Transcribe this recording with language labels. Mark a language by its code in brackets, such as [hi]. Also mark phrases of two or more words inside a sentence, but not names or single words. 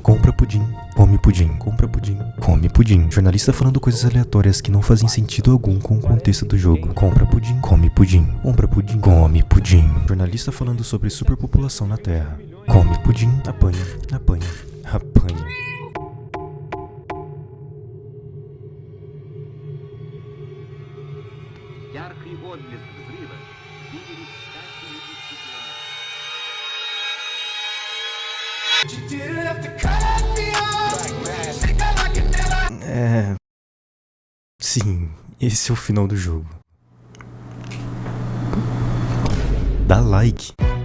[pt] Compra pudim, come pudim, compra pudim, come pudim. Jornalista falando coisas aleatórias que não fazem sentido algum com o contexto do jogo. Compra pudim, come pudim, compra pudim, come pudim. Jornalista falando sobre superpopulação na Terra. Come pudim, apanha, apanha, apanha. [ru] Яркий отблеск взрыва видели в 100 километров. [pt] Sim, esse é o final do jogo. Dá like.